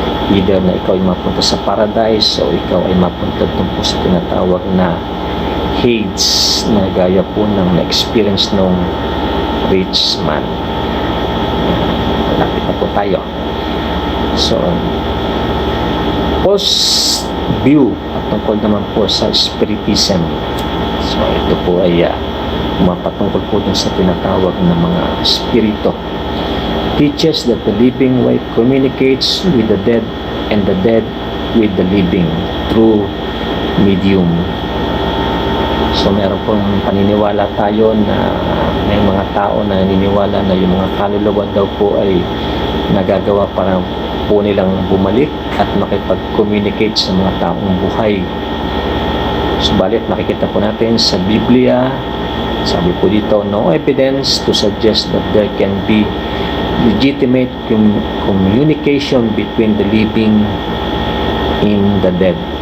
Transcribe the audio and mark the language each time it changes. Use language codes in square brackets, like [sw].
[tl] Either na ikaw ay mapunta sa paradise o ikaw ay mapunta dun po sa tinatawag na Hades, na gaya po ng na-experience nung rich man. Malapit na po tayo. So, post view at tungkol naman po sa spiritism. So, ito po ay mapatungkol po dun sa tinatawag na mga spirito. [en] Teaches that the living life communicates with the dead and the dead with the living through medium. [tl] So meron pong paniniwala tayo na may mga tao na naniniwala na yung mga kaluluwa daw po ay nagagawa para po nilang bumalik at makipag-communicate sa mga taong buhay. Subalit makikita po natin sa Biblia, sabi po dito, [en] no evidence to suggest that there can be legitimate communication between the living and the dead.